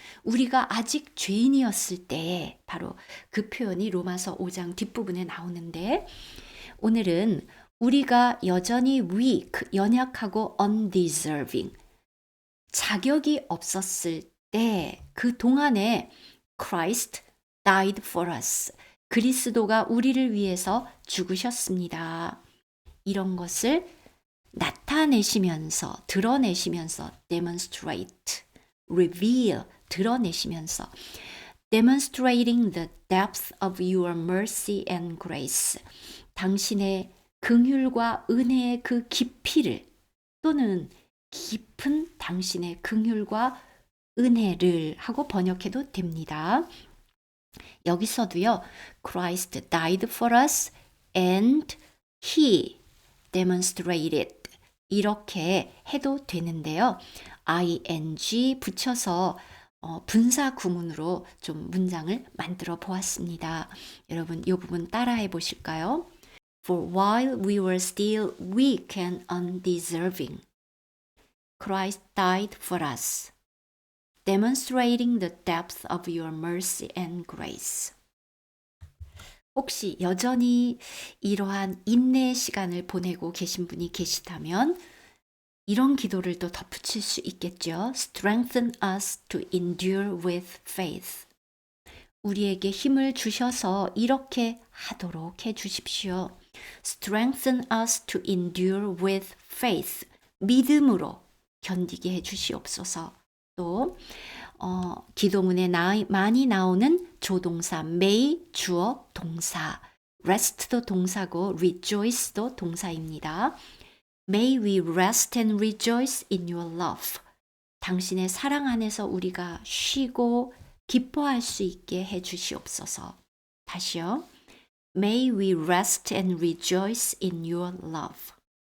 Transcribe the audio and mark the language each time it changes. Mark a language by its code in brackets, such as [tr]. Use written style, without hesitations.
[ko] 우리가 아직 죄인이었을 때 바로 그 표현이 로마서 5장 뒷부분에 나오는데 오늘은 우리가 여전히 weak, 연약하고 undeserving, 자격이 없었을 때 그 동안에 [en] Christ died for us. [ko] 그리스도가 우리를 위해서 죽으셨습니다. 이런 것을 나타내시면서, 드러내시면서 [en] demonstrate, reveal, 드러내시면서 demonstrating the depth of your mercy and grace. [ko] 당신의 긍휼과 은혜의 그 깊이를 또는 깊은 당신의 긍휼과 은혜를 하고 번역해도 됩니다. 여기서도요. [en] Christ died for us and he demonstrated [ko] 이렇게 해도 되는데요. ing 붙여서 분사 구문으로 좀 문장을 만들어 보았습니다. 여러분 이 부분 따라해 보실까요? [en] For while we were still weak and undeserving, Christ died for us, demonstrating the depth of your mercy and grace. [ko] 혹시 여전히 이러한 인내의 시간을 보내고 계신 분이 계시다면 이런 기도를 또 덧붙일 수 있겠죠. [en] Strengthen us to endure with faith. [ko] 우리에게 힘을 주셔서 이렇게 하도록 해 주십시오. [en] Strengthen us to endure with faith. [ko] 믿음으로 견디게 해 주시옵소서. 또 기도문에 많이 나오는 조동사 may 주어 동사, rest도 동사고 rejoice도 동사입니다. [en] May we rest and rejoice in your love. [ko] 당신의 사랑 안에서 우리가 쉬고 기뻐할 수 있게 해 주시옵소서. 다시요. [en] May we rest and rejoice in your love.